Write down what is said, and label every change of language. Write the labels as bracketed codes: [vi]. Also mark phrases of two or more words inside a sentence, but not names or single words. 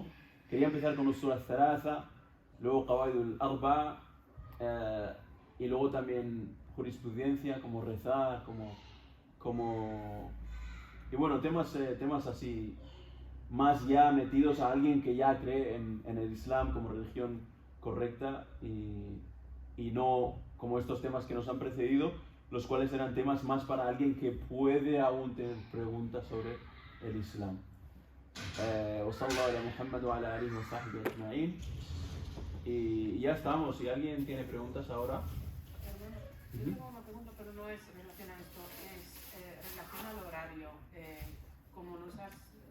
[es] Quería empezar con Usul al-Thalatha, luego Qawaid al-Arba, y luego también jurisprudencia, como rezar, y bueno, temas así, más ya metidos a alguien que ya cree en el Islam como religión correcta y no como estos temas que nos han precedido, los cuales eran temas más para alguien que puede aún tener preguntas sobre el Islam. [ar] صلى الله على محمد وعلى آله وصحبه أجمعين. [es] Y ya estamos, si alguien tiene preguntas ahora. Yo tengo una pregunta, pero no es relacionada a esto, es relación al horario. Como nos has